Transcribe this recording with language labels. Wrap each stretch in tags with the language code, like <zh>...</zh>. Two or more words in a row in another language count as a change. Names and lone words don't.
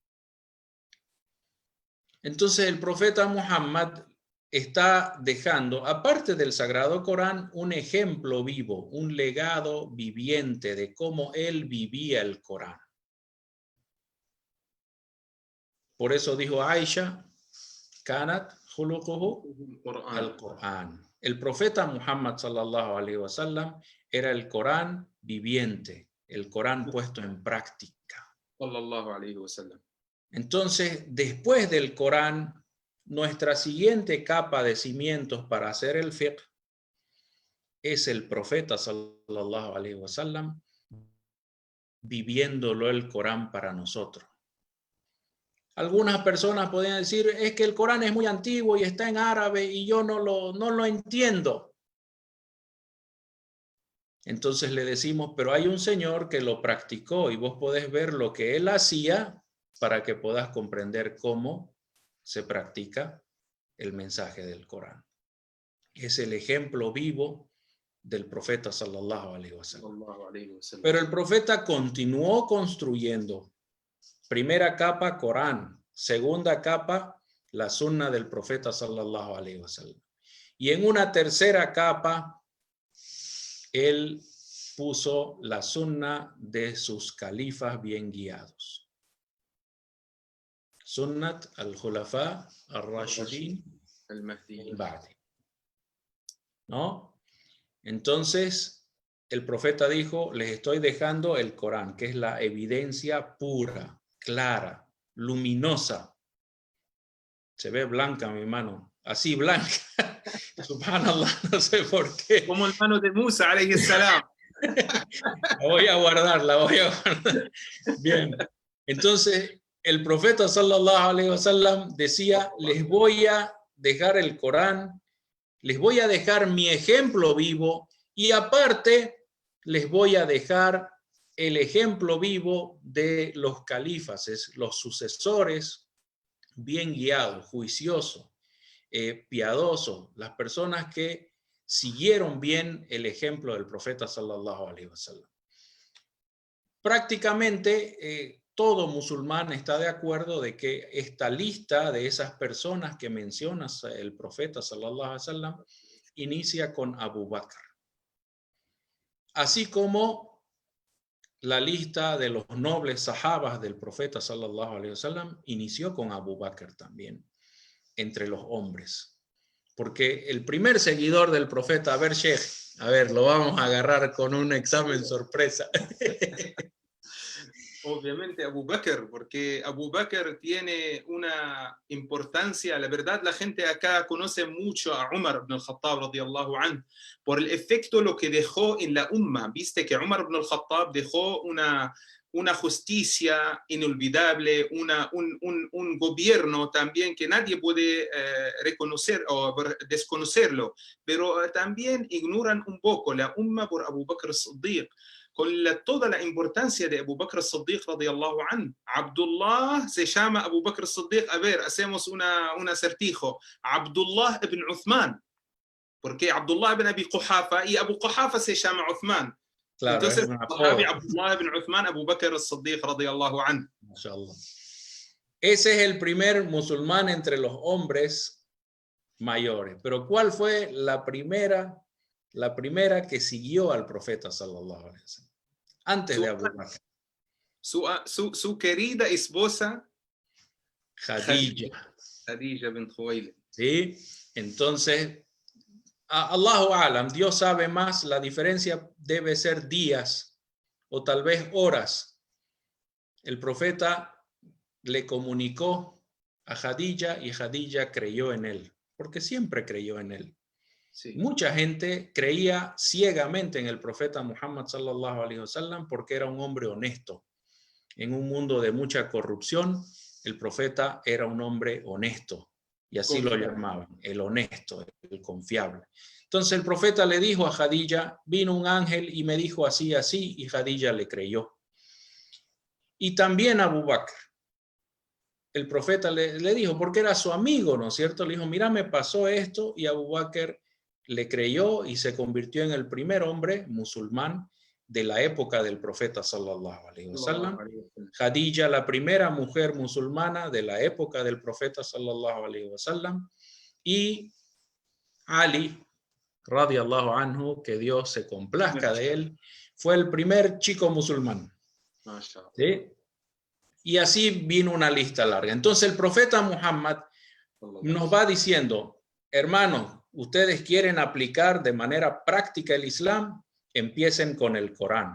<es>Entonces el profeta Muhammad está dejando, aparte del Sagrado Corán, un ejemplo vivo, un legado viviente de cómo él vivía el Corán. Por eso dijo Aisha,</es> <ar>كانت خلقه القرآن.</ar> <es>El profeta Muhammad</es> <ar>صلى الله عليه وسلم</ar> <es>era el Corán viviente, el Corán puesto en práctica.</es> <ar>صلى الله عليه وسلم.</ar> <es>Entonces, después del Corán, nuestra siguiente capa de cimientos para hacer el fiqh es el profeta</es> <ar>صلى الله عليه وسلم</ar> <es>viviéndolo el Corán para nosotros. Algunas personas podrían decir, es que el Corán es muy antiguo y está en árabe y yo no lo entiendo. Entonces le decimos, pero hay un señor que lo practicó y vos podés ver lo que él hacía para que puedas comprender cómo se practica el mensaje del Corán. Es el ejemplo vivo del profeta</es> <ar>صلى الله عليه وسلم.</ar> <es>Pero el profeta continuó construyendo. Primera capa, Corán. Segunda capa, la sunna del profeta</es> <ar>صلى الله عليه وسلم.</ar> <es>Y en una tercera capa, él puso la sunna de sus califas bien guiados.</es> <ar>سنة الخلفاء الراشدين البعدي.</ar> <es>¿No? Entonces, el profeta dijo, les estoy dejando el Corán, que es la evidencia pura, clara, luminosa. Se ve blanca mi mano, así blanca. Subhanallah, no sé por qué. Como el mano de Musa,</es> <ar>عليه السلام.</ar> <es>La voy a guardar, la voy a guardar. Bien. Entonces, el profeta</es> <ar>صلى الله عليه وسلم</ar> <es>decía, les voy a dejar el Corán, les voy a dejar mi ejemplo vivo y aparte les voy a dejar el ejemplo vivo de los califas, los sucesores bien guiados, juiciosos, piadosos, las personas que siguieron bien el ejemplo del profeta</es> <ar>صلى الله عليه وسلم.</ar> <es>Prácticamente todo musulmán está de acuerdo de que esta lista de esas personas que menciona el profeta</es> <ar>صلى الله عليه وسلم</ar> <es>inicia con Abu Bakr. Así como la lista de los nobles sahabas del profeta</es> <ar>صلى الله عليه وسلم</ar> <es>inició con Abu Bakr también, entre los hombres. Porque el primer seguidor del profeta, a ver, Sheikh, a ver, lo vamos a agarrar con un examen sorpresa. Obviamente Abu Bakr, porque Abu Bakr tiene una importancia. La verdad, la gente acá conoce mucho a Umar ibn al-Khattab</es> <ar>رضي الله عنه</ar> <es>por el efecto lo que dejó en la umma. Viste que Umar ibn al-Khattab dejó una justicia inolvidable, un gobierno también que nadie puede reconocer o desconocerlo, pero también ignoran un poco la umma por Abu Bakr as-Siddiq. Con toda la importancia de Abu Bakr as-Siddiq</es> <ar>رضي الله عنه.</ar> <es>Abdullah se llama Abu Bakr as-Siddiq. A ver, hacemos un acertijo. Abdullah ibn Uthman. Porque Abdullah ibn Abi Quhafa y Abu Quhafa se llama Uthman. Claro, entonces, Abdullah ibn Uthman, Abu Bakr as-Siddiq</es> <ar>رضي الله عنه.</ar> <es>Mashallah. Ese es el primer musulmán entre los hombres mayores. Pero ¿cuál fue la primera que siguió al profeta</es> <ar>صلى الله عليه وسلم?</ar> <es>Antes de Abu Bakr. Su querida esposa Khadija bint Khuwaylid. ¿Sí? Entonces,</es> <ar>الله أعلم,</ar> <es>Dios sabe más, la diferencia debe ser días o tal vez horas. El profeta le comunicó a Khadija y Khadija creyó en él, porque siempre creyó en él. Sí. Mucha gente creía ciegamente en el profeta Muhammad</es> <ar>صلى الله عليه وسلم</ar> <es>porque era un hombre honesto. En un mundo de mucha corrupción, el profeta era un hombre honesto y así lo llamaban, el honesto, el confiable. Entonces el profeta le dijo a Khadija, vino un ángel y me dijo así, así, y Khadija le creyó. Y también Abu Bakr. El profeta le dijo, porque era su amigo, ¿no es cierto? Le dijo, mira, me pasó esto, y Abu Bakr le creyó y se convirtió en el primer hombre musulmán de la época del profeta</es> <ar>صلى الله عليه وسلم.</ar> <es>Khadija, la primera mujer musulmana de la época del profeta</es> <ar>صلى الله عليه وسلم.</ar> <es>Y Ali,</es> <ar>رضي الله عنه,</ar> <es>que Dios se complazca de él, fue el primer chico musulmán. ¿Sí? Y así vino una lista larga. Entonces el profeta Muhammad nos va diciendo, hermanos, ustedes quieren aplicar de manera práctica el Islam, empiecen con el Corán.</es>